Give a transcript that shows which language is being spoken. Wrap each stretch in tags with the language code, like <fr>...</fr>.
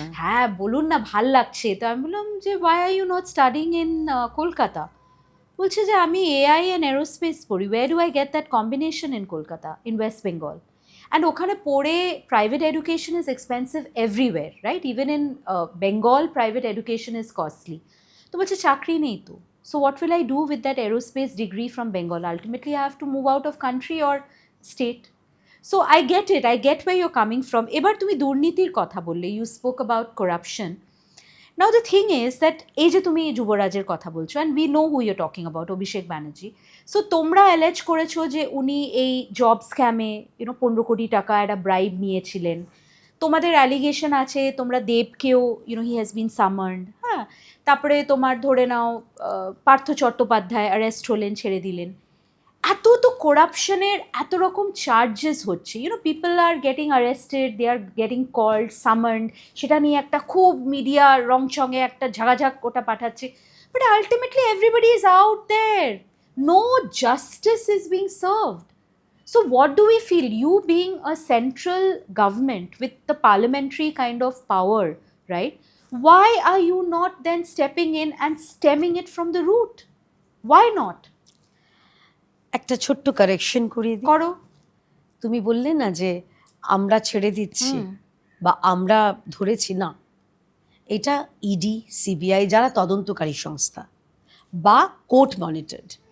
<bn>হ্যাঁ বলুন না, ভাল লাগছে। তো আমি বললাম যে</bn> <en>Why are you not studying in Kolkata?</en> <bn>বলছে যে আমি</bn> <en>AI and aerospace পড়ি। Where do I get that combination in Kolkata, in West Bengal? And</en> <bn>ওখানে পড়ে</bn> <en>Private education is expensive everywhere, right? Even in Bengal private education is costly.</en> <bn>তো বলছে চাকরি নেই তো।</bn> <en>So what will I do with that aerospace degree from Bengal? Ultimately, I have to move out of country or state. So I get it. I get where you're coming from.</en> <bn>এবার তুমি দুর্নীতির কথা বললে,</bn> <en>you spoke about corruption. Now the thing is that</en> <bn>এই যে তুমি যুবরাজের কথা বলছো,</bn> <en>and we know who you're talking about, Abhishek Banerjee.</en> <bn>So তোমরা অ্যালেজ করেছো যে উনি এই জব স্ক্যামে 15 কোটি টাকা একটা ব্রাইব নিয়েছিলেন। তোমাদের অ্যালিগেশন আছে তোমরা দেবকেও</bn> <en>He has been summoned.</en> <bn>হ্যাঁ, তারপরে তোমার ধরে নাও পার্থ চট্টোপাধ্যায় অ্যারেস্ট হলেন, ছেড়ে দিলেন। এত তো করাপশনের এত রকম চার্জেস হচ্ছে,</bn> <en>people are getting arrested, they are getting called, summoned,</en> <bn>সেটা নিয়ে একটা খুব মিডিয়া রংচঙে একটা ঝাঁকাঝাক ওটা পাঠাচ্ছে।</bn> <en>But ultimately everybody is out there, no justice is being served. So what do we feel? You being a central government with the parliamentary kind of power, right? Why are you not then stepping in and stemming it from the root? Why not?</en> <bn>একটা ছোট্ট correction করিয়ে দিই। করো। তুমি বললে না যে আমরা ছেড়ে দিচ্ছি বা আমরা ধরেছি, না, এটা ইডি, সিবিআই যারা তদন্তকারী সংস্থা বা কোর্ট মনিটরড।</bn>